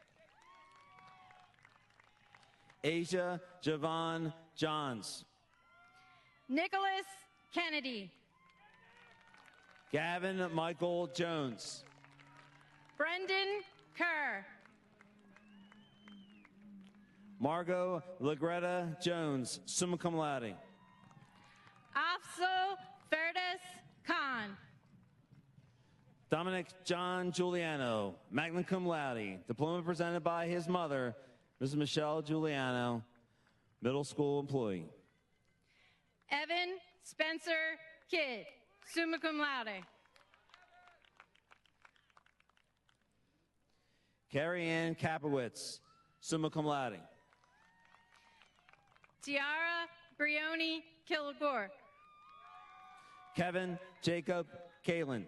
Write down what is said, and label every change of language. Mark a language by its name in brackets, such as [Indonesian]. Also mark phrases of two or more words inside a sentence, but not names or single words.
[English] Asia Javon Johns. Nicholas Kennedy. Gavin Michael Jones. Brendan Kerr. Margot Lagretta Jones, [Latin] summa cum laude. [English] Afzal Ferdes Khan. Dominic John Giuliano, [Latin] magna cum laude. [English] Diploma presented by his mother, Mrs. Michelle Giuliano, middle school employee. Evan Spencer Kidd, [Latin] summa cum laude. [English] Carrie Ann Kapowitz, [Latin] summa cum laude. [English] Tiara Brioni Kilgore. Kevin Jacob Kalin.